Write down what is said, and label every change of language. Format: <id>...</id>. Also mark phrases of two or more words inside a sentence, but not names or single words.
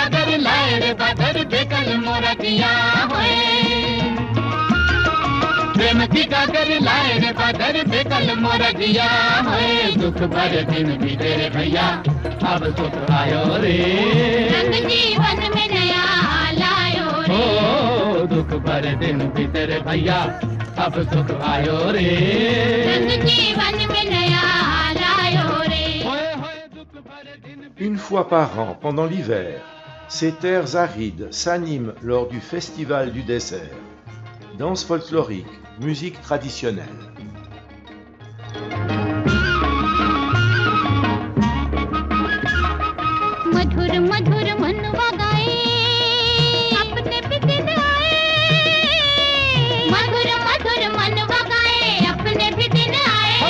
<hi>प्रेम की कागर लाए रे पादर पे कल मोरा दिया है दुख भरे दिन बीते रे भैया अब सुख आयो रे रंग जीवन में नया लायो रे ओ दुख भरे दिन बीते रे भैया अब सुख आयो रे रंग जीवन में नया लायो रे होए होए दुख भरे दिन</hi> <fr>Une fois par an, pendant l'hiver, ces terres arides s'animent lors du Festival du désert. Danse folklorique, musique traditionnelle.</fr> <hi>मधुर मधुर मनवा गाए अपने भी दिन आए मधुर मधुर मनवा गाए अपने भी दिन आए</hi>